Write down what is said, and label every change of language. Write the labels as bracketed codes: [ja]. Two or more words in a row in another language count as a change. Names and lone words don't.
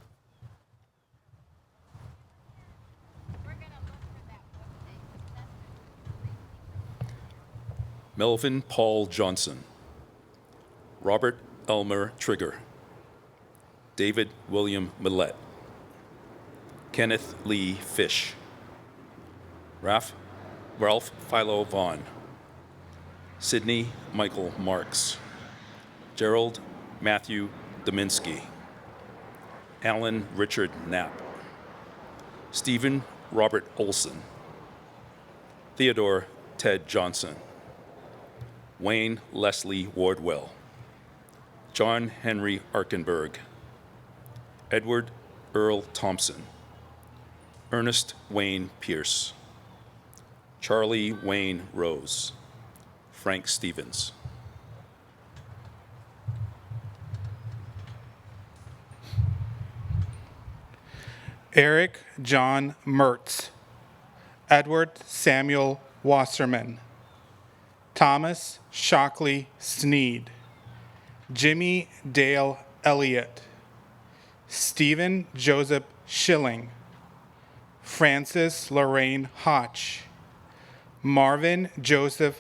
[en] Melvin Paul Johnson, Robert Elmer Trigger, David William Millett, Kenneth Lee Fish, Ralph Philo Vaughn, Sidney Michael Marks, Gerald Matthew Dominski, Alan Richard Knapp, Stephen Robert Olson, Theodore Ted Johnson, Wayne Leslie Wardwell, John Henry Arkenberg, Edward Earl Thompson, Ernest Wayne Pierce, Charlie Wayne Rose, Frank Stevens. Eric John Mertz, Edward Samuel Wasserman, Thomas Shockley Sneed, Jimmy Dale Elliott, Stephen Joseph Schilling, Francis Lorraine Hotch, Marvin Joseph